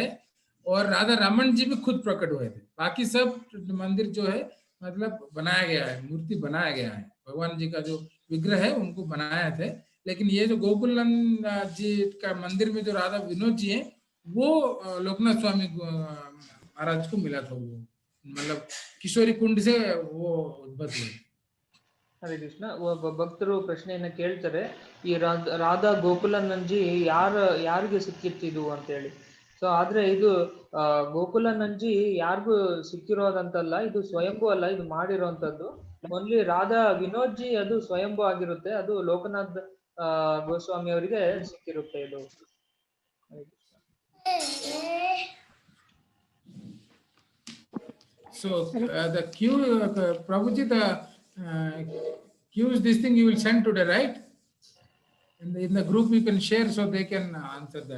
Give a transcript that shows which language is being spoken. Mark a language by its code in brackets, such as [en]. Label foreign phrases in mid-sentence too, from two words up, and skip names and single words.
[hi] और राधा रमन जी भी खुद प्रकट हुए थे। बाकी सब मंदिर जो है मतलब बनाया गया है, मूर्ति बनाया गया है, भगवान जी का जो विग्रह है उनको बनाया थे। लेकिन ये जो गोकुल नंद जी का मंदिर में जो राधा विनोद जी हैं, वो लोकनाथ स्वामी महाराज को मिला था। वो मतलब किशोरी कुंड से वो उद्भव हुए। [kn] ಹರೇ ಕೃಷ್ಣ. ಒಬ್ಬ ಭಕ್ತರು ಪ್ರಶ್ನೆಯನ್ನ ಕೇಳ್ತಾರೆ, ಈ ರಾಧಾ ಗೋಕುಲನಂಜಿ ಯಾರಿಗೆ ಸಿಕ್ಕಿತ್ತಿದು ಅಂತ ಹೇಳಿ. ಸೊ ಆದ್ರೆ ಇದು ಗೋಕುಲನಂಜಿ ಯಾರಿಗೂ ಸಿಕ್ಕಿರೋದಂತಲ್ಲ, ಇದು ಸ್ವಯಂಭೂ ಅಲ್ಲ, ಇದು ಮಾಡಿರೋಂಥದ್ದು. ಓನ್ಲಿ ರಾಧಾ ವಿನೋದ್ ಜಿ ಅದು ಸ್ವಯಂಭೂ ಆಗಿರುತ್ತೆ, ಅದು ಲೋಕನಾಥ್ ಗೋಸ್ವಾಮಿ ಅವರಿಗೆ ಸಿಕ್ಕಿರುತ್ತೆ ಇದು. [en] So the queue, Prabhuji, the queues, this thing you will send today, right? In the group you can share so they can answer that.